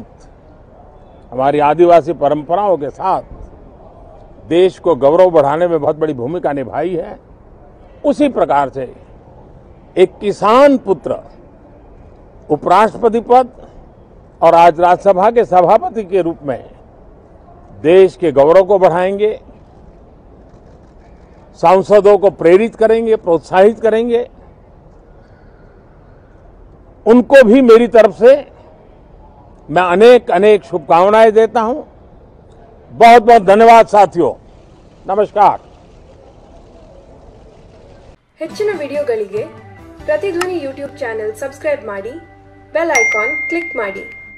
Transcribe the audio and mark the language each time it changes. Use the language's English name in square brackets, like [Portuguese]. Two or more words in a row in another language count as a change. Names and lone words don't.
[Hindi] हमारी आदिवासी परंपराओं के साथ देश को गौरव बढ़ाने में बहुत बड़ी भूमिका निभाई है, उसी प्रकार से एक किसान पुत्र उपराष्ट्रपति पद और आज राज्यसभा के सभापति के रूप में देश के गौरव को बढ़ाएंगे, सांसदों को प्रेरित करेंगे, प्रोत्साहित करेंगे। उनको भी मेरी तरफ से मैं अनेक अनेक शुभकामनाएं देता हूं। बहुत बहुत धन्यवाद साथियों। नमस्कार। [Kannada] ಹೆಚ್ಚಿನ ವಿಡಿಯೋಗಳಿಗೆ ಪ್ರತಿಧ್ವನಿ [English] YouTube channel subscribe [Kannada] ಮಾಡಿ, [English] bell icon click [Kannada] ಮಾಡಿ।